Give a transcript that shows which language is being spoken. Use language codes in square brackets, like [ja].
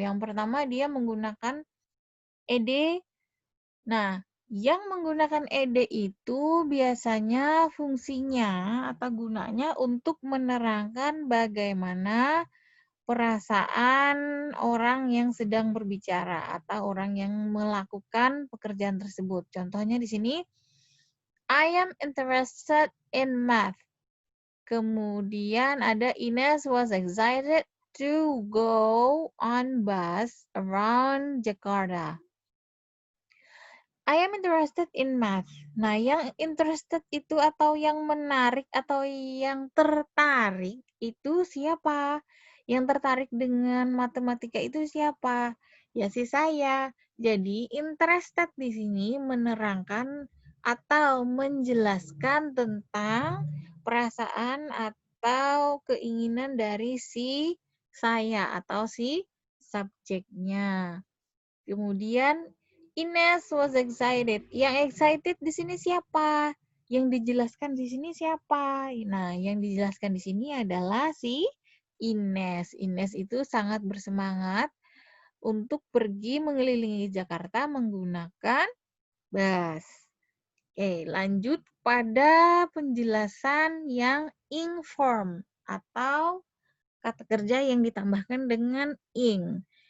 [id] Yang pertama dia menggunakan ed. Nah, yang menggunakan ed itu biasanya fungsinya atau gunanya untuk menerangkan bagaimana perasaan orang yang sedang berbicara atau orang yang melakukan pekerjaan tersebut. Contohnya di sini, [en] I am interested in math. [id] Kemudian ada [en] Ines was excited to go on bus around Jakarta. I am interested in math. [id] Nah, yang interested itu atau yang menarik atau yang tertarik itu siapa? Yang tertarik dengan matematika itu siapa? Ya si saya. Jadi interested di sini menerangkan atau menjelaskan tentang perasaan atau keinginan dari si saya atau si subjeknya. [en] Kemudian Ines was excited. [id] Yang excited di sini siapa? Yang dijelaskan di sini siapa? Nah, yang dijelaskan di sini adalah si Ines. Ines itu sangat bersemangat untuk pergi mengelilingi Jakarta menggunakan bus. Oke, lanjut pada penjelasan yang ing form atau kata kerja yang ditambahkan dengan ing.